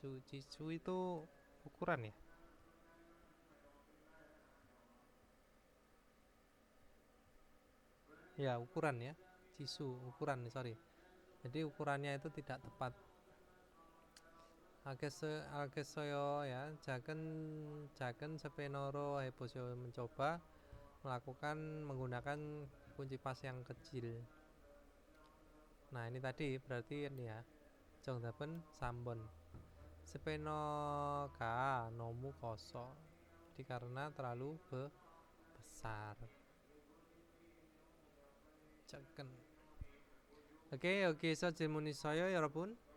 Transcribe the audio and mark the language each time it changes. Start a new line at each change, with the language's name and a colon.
Indonesian: 지수 itu ukuran ya. Ya ukuran ya. 지수 ukuran sorry. Jadi ukurannya itu tidak tepat.
Korean: 알겠어요 ya. 작은 스페너로 해보세요.
Indonesian: mencoba melakukan menggunakan kunci pas yang kecil. Nah ini tadi berarti ini ya.
Korean: 정답은 3번. 스페너가 너무 커서.
Indonesian: Jadi karena terlalu besar.
Korean: 작은. 오케이, 여기서 질문 있어요, 여러분?